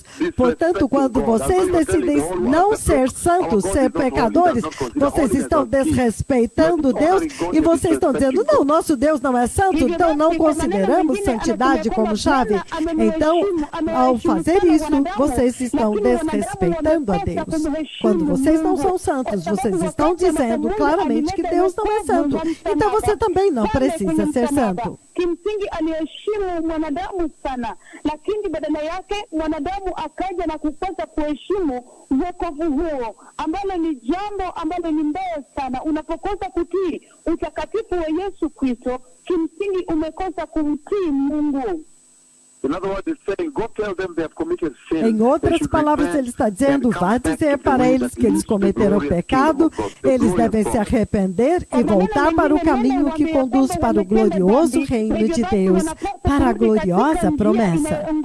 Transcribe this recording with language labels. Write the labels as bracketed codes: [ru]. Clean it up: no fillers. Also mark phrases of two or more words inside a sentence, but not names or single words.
[pt] Portanto, quando vocês decidem não ser santos, ser pecadores, vocês estão desrespeitando Deus e vocês estão dizendo, não, nosso Deus não é santo, então não consideramos santidade como chave. Então, ao fazer isso, vocês estão desrespeitando a Deus. Quando vocês não são santos, vocês estão dizendo claramente que Deus não é santo. Então você também não precisa ser santo. [sw] Kimsingi aliheshimu mwanadamu sana, lakini badala yake mwanadamu akaja na kukosa kuheshimu wokovu huo, ambalo ni jambo ambalo ni mbaya sana. Unapokosa kutii utakatifu wa Yesu Kristo, kimsingi umekosa kumtii Mungu. [pt] Em outras palavras, ele está dizendo, vá dizer para eles que eles cometeram pecado, eles devem se arrepender e voltar para o caminho que conduz para o glorioso reino de Deus, para a gloriosa promessa.